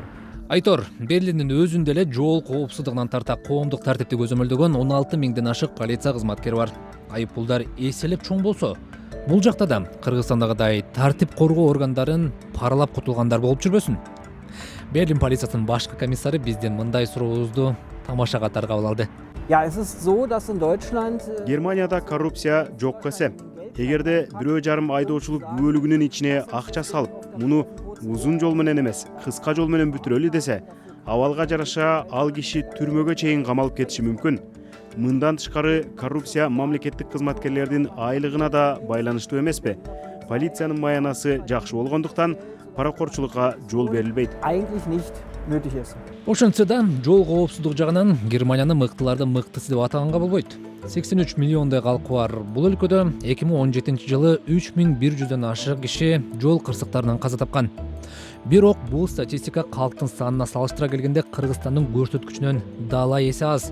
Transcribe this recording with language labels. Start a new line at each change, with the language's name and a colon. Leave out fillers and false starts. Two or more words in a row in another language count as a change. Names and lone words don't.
Kyrgyz: Айтор, Берлиндин өзүндө эле жол коопсуздугунан тарта коомдук тартипти көзөмөлдөгөн 16 000ден ашык полиция кызматкери бар. Айып пулдар эселеп чоң болсо, бул жакта да Кыргызстандагыдай тартип коргоо органдарын паралап кутулгандар болуп жүрбөсүн. Берлин полициясынын башкы комиссары биздин мындай сурообузду тамаша катары кабыл алды.
German: Ja, es ist so, dass in Deutschland
Kyrgyz: Германияда коррупция жок эсе. эгерде 1,5 айдоочулук күбөлүгүнүн ичине акча салып, муну узун жол менен эмес, кыска жол менен бүтүрөлү десе, абалга жараша ал киши түрмөгө чейин камалып кетиши мүмкүн. Мындан тышкары коррупция мамлекеттик кызматкерлердин айлыгына да байланыштуу эмеспи? Полициянын маянасы жакшы болгондуктан паракорчулукка жол берилбейт.
German: Eigentlich nicht nötig ist.
Kyrgyz: Ошентсе да жол коопсуздук жагынан Германияны мыктылардын мыктысы деп атаганга болбойт. 83 миллиондай калкы бар бул өлкөдө 2017 жылы 3100дөн ашык киши жол кырсыктарынан каза тапкан. Бирок бул статистика калктын санына салыштыра келгенде Кыргызстандын көрсөткүчүнөн дала эсе аз.